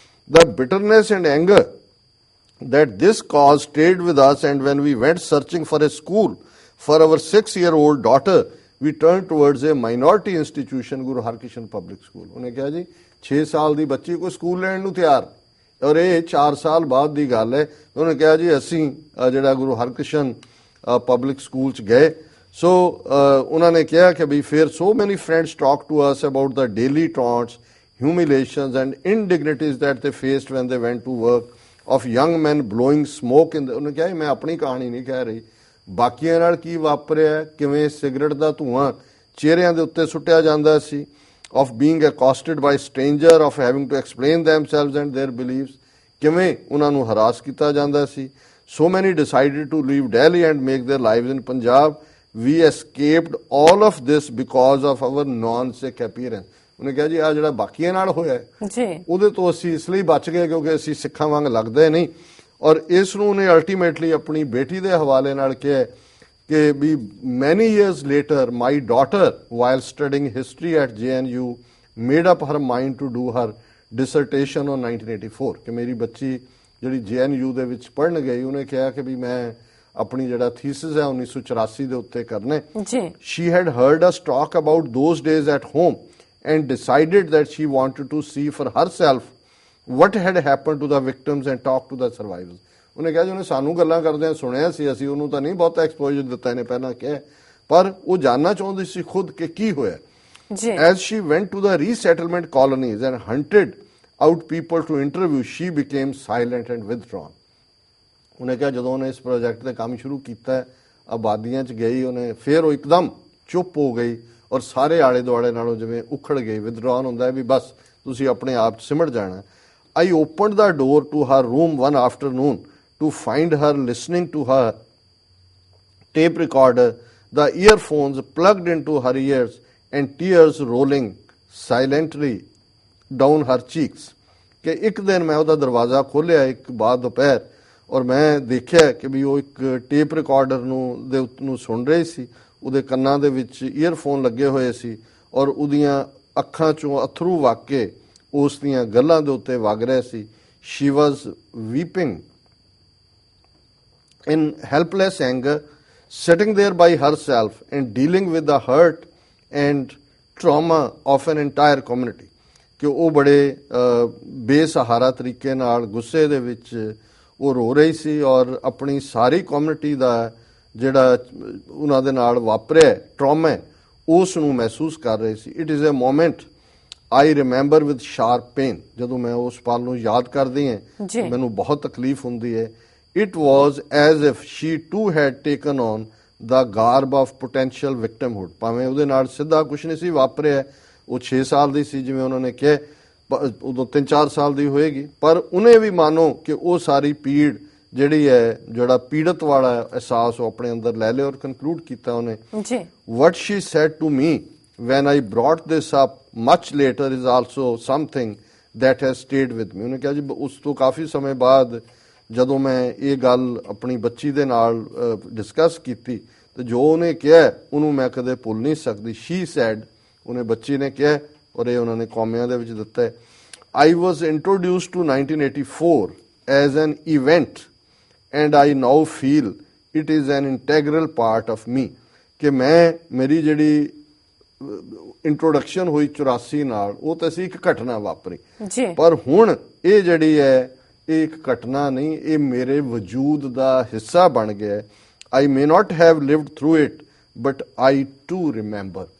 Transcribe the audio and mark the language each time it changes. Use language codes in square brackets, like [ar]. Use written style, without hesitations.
[en] The bitterness and anger that this cause stayed with us, and when we went searching for a school for our 6-year-old daughter, we turned towards a minority institution, Guru Harkishan Public School. [pa] ਉਹਨੇ ਕਿਹਾ ਜੀ 6 ਸਾਲ ਦੀ ਬੱਚੀ ਕੋਈ school ਲੈਣ ਨੂੰ ਤਿਆਰ, ਔਰ ਇਹ 4 ਸਾਲ ਬਾਅਦ ਦੀ ਗੱਲ ਹੈ। ਉਹਨੇ ਕਿਹਾ ਜੀ ਅਸੀਂ ਜਿਹੜਾ ਗੁਰੂ ਹਰਕ੍ਰਿਸ਼ਨ ਪਬਲਿਕ ਸਕੂਲ ਚ ਗਏ। ਸੋ ਉਹਨਾਂ ਨੇ ਕਿਹਾ ਕਿ ਵੀ ਫਿਰ [en] so many friends talked to us about the daily taunts, humiliations and indignities that they faced when they went to work, of young men blowing smoke in the, [pa] ਉਹਨੇ ਕਿਹਾ ਮੈਂ ਆਪਣੀ ਕਹਾਣੀ ਨਹੀਂ ਕਹਿ ਰਹੀ, ਬਾਕੀਆਂ ਨਾਲ ਕੀ ਵਾਪਰਿਆ, ਕਿਵੇਂ ਸਿਗਰਟ ਦਾ ਧੂਆਂ ਚਿਹਰਿਆਂ ਦੇ ਉੱਤੇ ਸੁੱਟਿਆ ਜਾਂਦਾ ਸੀ, [en] of being accosted by stranger, of having to explain themselves and their beliefs, [pa] ਕਿਵੇਂ ਉਹਨਾਂ ਨੂੰ ਹਰਾਸ ਕੀਤਾ ਜਾਂਦਾ ਸੀ। [en] So many decided to leave Delhi and make their lives in Punjab. We escaped all of this because of our non-Sikh appearance. [pa] ਉਹਨੇ ਕਿਹਾ ਜੀ ਆ ਜਿਹੜਾ ਬਾਕੀਆਂ ਨਾਲ ਹੋਇਆ ਜੀ ਉਹਦੇ ਤੋਂ ਅਸੀਂ ਇਸ ਲਈ ਬਚ ਗਏ ਕਿਉਂਕਿ ਅਸੀਂ ਸਿੱਖਾਂ ਵਾਂਗ ਲੱਗਦੇ ਨਹੀਂ। ਔਰ ਇਸ ਨੂੰ ਉਹਨੇ ਅਲਟੀਮੇਟਲੀ ਆਪਣੀ ਬੇਟੀ ਦੇ ਹਵਾਲੇ ਨਾਲ ਕਿਹਾ ਕਿ ਵੀ [en] many years later my daughter while studying history at JNU made up her mind to do her dissertation on 1984, [pa] ਕਿ ਮੇਰੀ ਬੱਚੀ ਜਿਹੜੀ JNU ਦੇ ਵਿੱਚ ਪੜ੍ਹਨ ਗਈ ਉਹਨੇ ਕਿਹਾ ਕਿ ਵੀ ਮੈਂ ਆਪਣੀ ਜਿਹੜਾ ਥੀਸਿਸ ਹੈ 1984 ਦੇ ਉੱਤੇ ਕਰਨਾ ਜੀ। [en] She had heard us talk about those days at home and decided that she wanted to see for herself what had happened to the victims and talk to the survivors. [pa] ਉਹਨੇ ਕਿਹਾ ਜੀ ਉਹਨੇ ਸਾਨੂੰ ਗੱਲਾਂ ਕਰਦਿਆਂ ਸੁਣਿਆ ਸੀ, ਅਸੀਂ ਉਹਨੂੰ ਤਾਂ ਨਹੀਂ ਬਹੁਤਾ ਐਕਸਪੋਜ਼ਰ ਦਿੱਤਾ ਇਹਨੇ ਪਹਿਲਾਂ ਕਿਹਾ, ਪਰ ਉਹ ਜਾਣਨਾ ਚਾਹੁੰਦੀ ਸੀ ਖੁਦ ਕਿ ਕੀ ਹੋਇਆ। [en] As she went to the resettlement colonies and hunted out people to interview, she became silent and withdrawn. [pa] ਉਹਨੇ ਕਿਹਾ ਜਦੋਂ ਉਹਨੇ ਇਸ ਪ੍ਰੋਜੈਕਟ ਤੇ ਕੰਮ ਸ਼ੁਰੂ ਕੀਤਾ, ਆਬਾਦੀਆਂ 'ਚ ਗਈ ਉਹਨੇ, ਫਿਰ ਉਹ ਇੱਕਦਮ ਚੁੱਪ ਹੋ ਗਈ ਔਰ ਸਾਰੇ ਆਲੇ ਦੁਆਲੇ ਨਾਲੋਂ ਜਿਵੇਂ ਉਖੜ ਗਈ। ਵਿਦਡਰਾਨ ਹੁੰਦਾ ਹੈ ਵੀ ਬਸ ਤੁਸੀਂ ਆਪਣੇ ਆਪ 'ਚ ਸਿਮਟ ਜਾਣਾ। [en] I opened the door to her room one afternoon to find her listening to her tape recorder, the earphones plugged into her ears, and tears rolling silently down her cheeks। [pa] ਕਿ ਇੱਕ ਦਿਨ ਮੈਂ ਉਹਦਾ ਦਰਵਾਜ਼ਾ ਖੋਲ੍ਹਿਆ ਇੱਕ ਬਾਅਦ ਦੁਪਹਿਰ, ਔਰ ਮੈਂ ਦੇਖਿਆ ਕਿ ਵੀ ਉਹ ਇੱਕ ਟੇਪ ਰਿਕਾਰਡਰ ਨੂੰ ਸੁਣ ਰਹੀ ਸੀ, ਉਹਦੇ ਕੰਨਾਂ ਦੇ ਵਿੱਚ ਈਅਰਫੋਨ ਲੱਗੇ ਹੋਏ ਸੀ, ਔਰ ਉਹਦੀਆਂ ਅੱਖਾਂ 'ਚੋਂ ਅਥਰੂ ਵਗ ਕੇ ਉਸ ਦੀਆਂ ਗੱਲਾਂ ਦੇ ਉੱਤੇ ਵਗ ਰਹੇ ਸੀ। [en] She was weeping in helpless anger, sitting there by herself and dealing with the hurt and trauma of an entire community। [pa] ਕਿ ਉਹ ਬੜੇ ਬੇਸਹਾਰਾ ਤਰੀਕੇ ਨਾਲ ਗੁੱਸੇ ਦੇ ਵਿੱਚ ਉਹ ਰੋ ਰਹੀ ਸੀ, ਔਰ ਆਪਣੀ ਸਾਰੀ ਕਮਿਊਨਿਟੀ ਦਾ ਜਿਹੜਾ ਉਹਨਾਂ ਦੇ ਨਾਲ ਵਾਪਰਿਆ ਟਰਾਮਾ ਉਸ ਨੂੰ ਮਹਿਸੂਸ ਕਰ ਰਹੀ ਸੀ। [en] It is a moment I remember with sharp pain. [pa] ਜਦੋਂ ਮੈਂ ਉਸ ਪਲ ਨੂੰ ਯਾਦ ਕਰਦੀ ਹਾਂ ਮੈਨੂੰ ਬਹੁਤ ਤਕਲੀਫ ਹੁੰਦੀ ਹੈ। [en] It was as if she too had taken on the garb of potential victimhood। [pa] ਭਾਵੇਂ ਉਹਦੇ ਨਾਲ ਸਿੱਧਾ ਕੁਝ ਨਹੀਂ ਸੀ ਵਾਪਰਿਆ, ਉਹ 6 ਸਾਲ ਦੀ ਸੀ ਜਿਵੇਂ ਉਹਨਾਂ ਨੇ ਕਿਹਾ, ਉਦੋਂ 3-4 ਸਾਲ ਦੀ ਹੋਏਗੀ, ਪਰ ਉਹਨੇ ਵੀ ਮਾਨੋ ਕਿ ਉਹ ਸਾਰੀ ਪੀੜ ਜਿਹੜੀ ਹੈ, ਜਿਹੜਾ ਪੀੜਤ ਵਾਲਾ ਅਹਿਸਾਸ ਉਹ ਆਪਣੇ ਅੰਦਰ ਲੈ ਲਿਆ, ਔਰ ਕਨਕਲੂਡ ਕੀਤਾ ਉਹਨੇ। [en] What she said to me when I brought this up much later is also something that has stayed with me। [pa] ਉਹਨੇ ਕਿਹਾ ਜੀ ਉਸ ਤੋਂ ਕਾਫੀ ਸਮੇਂ ਬਾਅਦ ਜਦੋਂ ਮੈਂ ਇਹ ਗੱਲ ਆਪਣੀ ਬੱਚੀ ਦੇ ਨਾਲ ਡਿਸਕਸ ਕੀਤੀ ਤੇ ਜੋ ਉਹਨੇ ਕਿਹਾ ਉਹਨੂੰ ਮੈਂ ਕਦੇ ਭੁੱਲ ਨਹੀਂ ਸਕਦੀ। [en] she said, [pa] ਉਹਨੇ ਬੱਚੀ ਨੇ ਕਿਹਾ, ਔਰ ਇਹ ਉਹਨਾਂ ਨੇ ਕੌਮਿਆਂ ਦੇ ਵਿੱਚ ਦਿੱਤਾ ਹੈ। [en] I was introduced to 1984 as an event and I now feel it is an integral part of me। [pa] ਕਿ ਮੇਰੀ ਜਿਹੜੀ ਇੰਟਰੋਡਕਸ਼ਨ ਹੋਈ 84 ਨਾਲ, ਉਹ ਤਾਂ ਸੀ ਇੱਕ ਘਟਨਾ ਵਾਪਰੀ, ਪਰ ਹੁਣ ਇਹ ਜਿਹੜੀ ਹੈ ਇਹ ਇੱਕ ਘਟਨਾ ਨਹੀਂ, ਇਹ ਮੇਰੇ ਵਜੂਦ ਦਾ ਹਿੱਸਾ ਬਣ ਗਿਆ। [en] I may not have lived through it but I too remember.